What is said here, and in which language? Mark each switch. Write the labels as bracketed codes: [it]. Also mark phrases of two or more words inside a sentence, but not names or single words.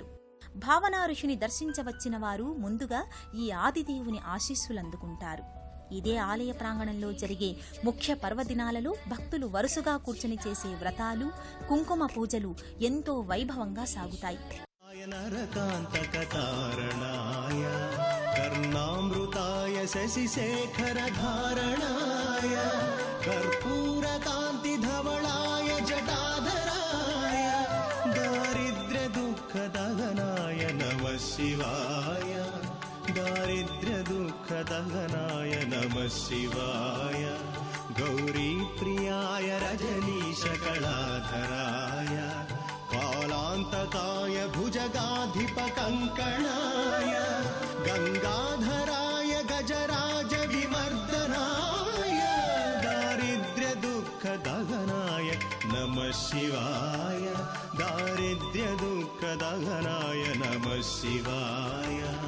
[te] భావనా ఋషిని దర్శించవచ్చిన వారు ముందుగా ఈ ఆదిదేవుని ఆశీస్సులందుకుంటారు. ఇదే ఆలయ ప్రాంగణంలో జరిగే ముఖ్య పర్వదినాలలో భక్తులు వరుసగా కూర్చుని చేసే వ్రతాలు, కుంకుమ పూజలు ఎంతో వైభవంగా సాగుతాయి. [sa] कर्णामृताय शशिशेखरधारणाय कर्पूरकान्तिधवलाय जटाधराय दारिद्र्यदुःखदहनाय नमः शिवाय दारिद्र्यदुःखदहनाय नमः शिवाय गौरीप्रियाय रजनीशकलाधराय कालान्तकाय भुजगाधिपकङ्कणाय गङ्गाधराय गजराजविमर्दनाय दारिद्र्यदुःखदहनाय नमः शिवाय दारिद्र्यदुःखदहनाय नमः शिवाय